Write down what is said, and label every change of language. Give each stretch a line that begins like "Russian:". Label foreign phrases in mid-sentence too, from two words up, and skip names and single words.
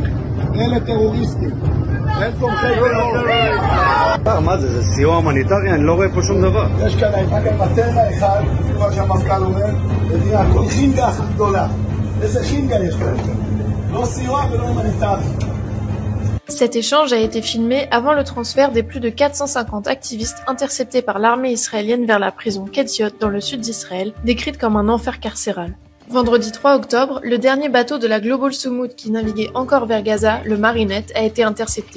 Hebrew: אלה טרוריסטים. הם תומכי טרור. מה זה? זה סיוע הומניטרי? אני לא רואה פה שום דבר. יש כאן, הייתה כאן בטבע אחד, כמו שהמפכ"ל אומר, ונראה, כל חינגה הכי גדולה. איזה חינגה יש כאן? לא סיוע ולא הומניטרי.
French: Cet échange a été filmé avant le transfert des plus de 450 activistes interceptés par l'armée israélienne vers la prison Ketziot dans le sud d'Israël, décrite comme un enfer carcéral. Vendredi 3 octobre, le dernier bateau de la Global Sumut qui naviguait encore vers Gaza, le Marinette, a été intercepté.